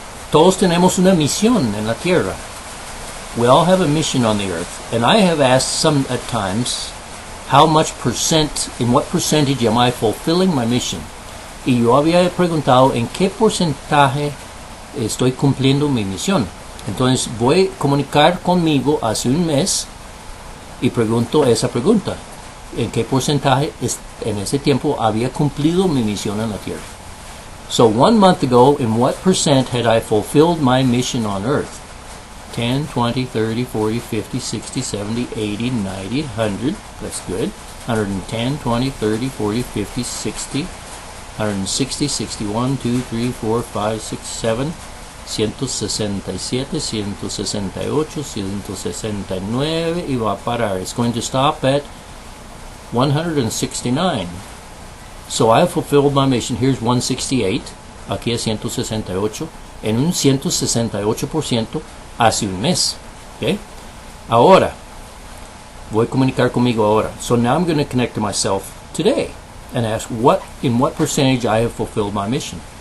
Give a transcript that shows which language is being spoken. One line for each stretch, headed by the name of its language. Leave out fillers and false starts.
Spanish: Todos tenemos una misión en la tierra.
English: We all have a mission on the earth, and I have asked some at times, how much percent, in what percentage am I fulfilling my mission?
Spanish: Y yo había preguntado en qué porcentaje estoy cumpliendo mi misión. Entonces voy a comunicar conmigo hace un mes y pregunto esa pregunta. ¿En qué porcentaje en ese tiempo había cumplido mi misión en la tierra?
English: So 1 month ago, in what percent had I fulfilled my mission on earth? 10, 20, 30, 40, 50, 60, 70, 80, 90, 100. That's good. 110, 20, 30, 40, 50, 60,
Spanish: 160, 61, 2, 3, 4, 5, 6, 7, 167, 168, 169 y va a parar.
English: It's going to stop at 169. So I have fulfilled my mission. Here's 168.
Spanish: Aquí es 168. En un 168% hace un mes. Okay? Ahora, voy a comunicar conmigo ahora.
English: So now I'm going to connect to myself today and ask in what percentage I have fulfilled my mission.